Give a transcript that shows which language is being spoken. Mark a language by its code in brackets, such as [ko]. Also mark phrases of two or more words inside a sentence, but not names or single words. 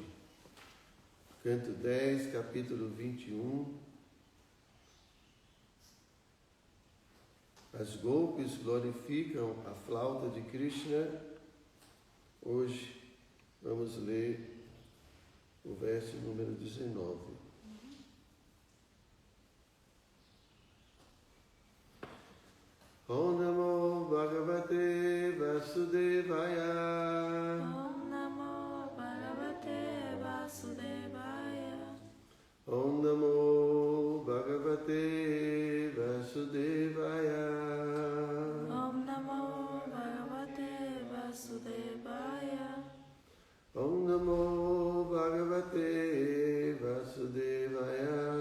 [pt] Canto 10, capítulo 21. As golpes glorificam a flauta de Krishna. Hoje vamos ler o verso número 19. [sa] Om Namo Bhagavate Vasudevaya Om Namo Bhagavate Vasudevaya Om Namo Bhagavate Vasudevaya Om Namo Bhagavate Vasudevaya Om Namo Bhagavate Vasudevaya